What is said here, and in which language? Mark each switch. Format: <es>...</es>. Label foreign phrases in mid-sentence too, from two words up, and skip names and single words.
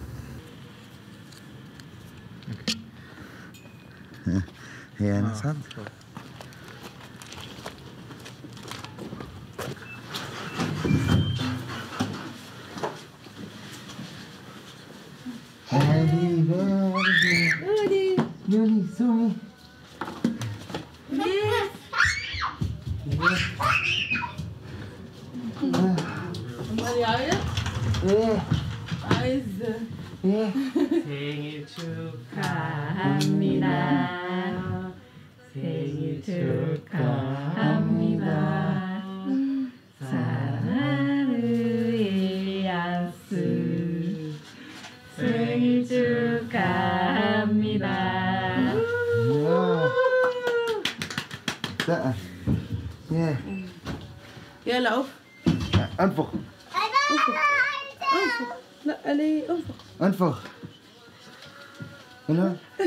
<ar>هي أنا صد يولي سومي امال يعيط؟ ايه عايز ايه</ar> <ko>생일 축하합니다. 생일 축하합니다. 사랑하는 일야스 생일 축하합니다.</ko> <ar>لا يلا أوف. انفخ لا ليه انفخ؟ انفخ هنا</ar>